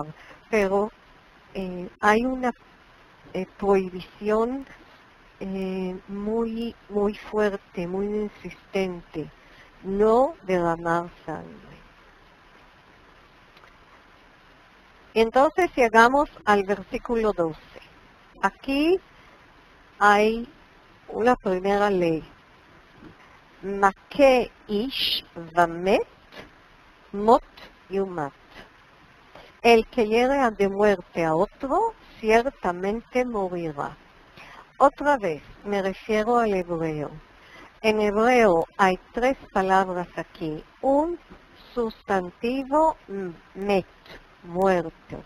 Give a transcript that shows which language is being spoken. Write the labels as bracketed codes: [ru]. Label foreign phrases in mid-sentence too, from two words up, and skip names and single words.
[es] Pero hay una prohibición muy fuerte, muy insistente: no derramar sangre. Entonces llegamos al versículo 12. Aquí hay una primera ley. [he] מכה איש ומת מות יומת. [es] El que hiere de muerte a otro, ciertamente morirá. Otra vez me refiero al hebreo. En hebreo hay tres palabras aquí. Un sustantivo met, muerto.